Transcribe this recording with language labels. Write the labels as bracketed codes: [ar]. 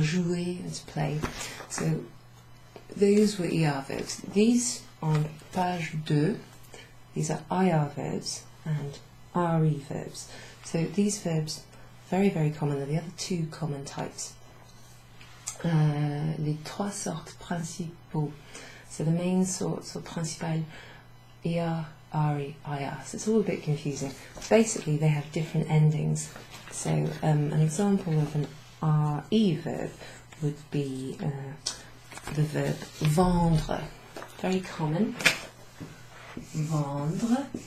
[en] Jouer, to play. So those were ER verbs. These on page 2, these are IR verbs and RE verbs. So these verbs, very common. They're the other two common types. [fr] Les trois sortes principaux. [en] So the main sorts or principal ER, RE, IR. So it's all a bit confusing. Basically, they have different endings. So an example of an RE verb would be the verb vendre. Very common. Vendre.